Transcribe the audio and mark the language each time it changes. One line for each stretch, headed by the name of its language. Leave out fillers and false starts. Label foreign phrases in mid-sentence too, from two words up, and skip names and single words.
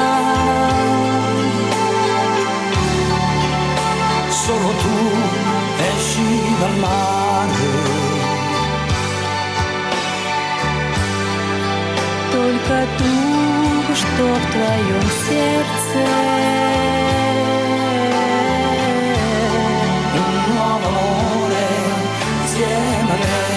Italian: Solo tu esci dal mare,
Russian: Только ту, что в твоем сердце.
Italian: un nuovo amore insieme a me.